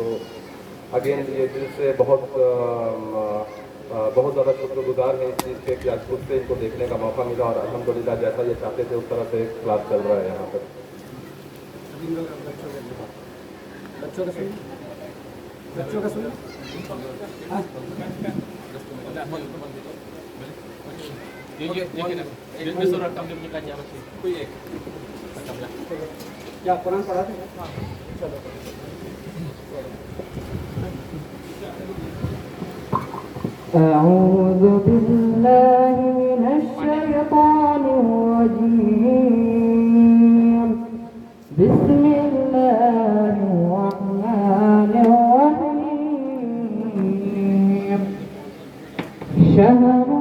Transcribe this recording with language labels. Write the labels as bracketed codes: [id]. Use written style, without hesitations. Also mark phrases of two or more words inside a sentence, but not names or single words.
[hi] तो अगेन ये दिल से बहुत ज़्यादा शुक्रगुजार हैं इस चीज़ के कि आज खुद से इनको देखने का मौका मिला, और अल्हम्दुलिल्लाह जैसा ये चाहते थे उस तरह से क्लास चल रहा है यहाँ पर। बच्चों का सुनो [ms] Dia suruh rekam dia punya kajian macam. Kuih. Rekam lah. [hi] क्या कुरान पढ़ा थे? [ar] أعوذ بالله من الشيطان الرجيم بسم الله الرحمن الرحيم شهر